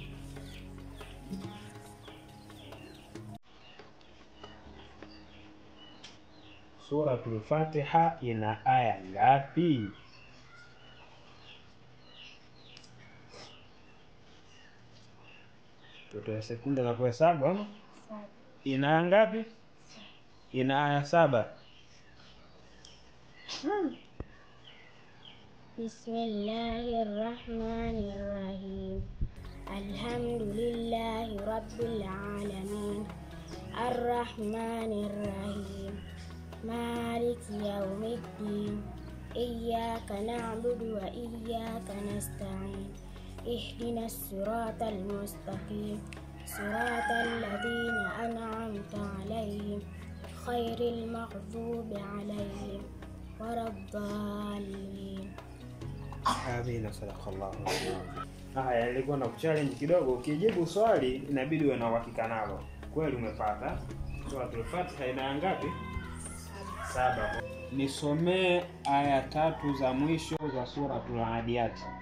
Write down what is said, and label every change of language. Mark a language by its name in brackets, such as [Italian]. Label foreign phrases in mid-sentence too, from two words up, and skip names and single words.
[Swahili] Suratul Fatiha ina aya ngapi? Tutoe sekunde za kuhesabu ama? Ina aya ngapi? Ina aya 7. [Arabic] Bismillahirrahmanirrahim. الحمد لله رب العالمين. الرحمن الرحيم مالك يوم الدين. إياك نعبد وإياك نستعين. اهدنا الصراط المستقيم. صراط الذين أنعمت عليهم غير المغضوب عليهم ولا الضالين. آمين صدق الله. [Swahili] Haya, nilikuwa na challenge kidogo. Ukijibu swali inabidi uwe na uhakika nalo. Kweli umepata. Suratul Fatiha ina aya ngapi? 7. Nisomee aya 3 za mwisho za Suratul Adiyat.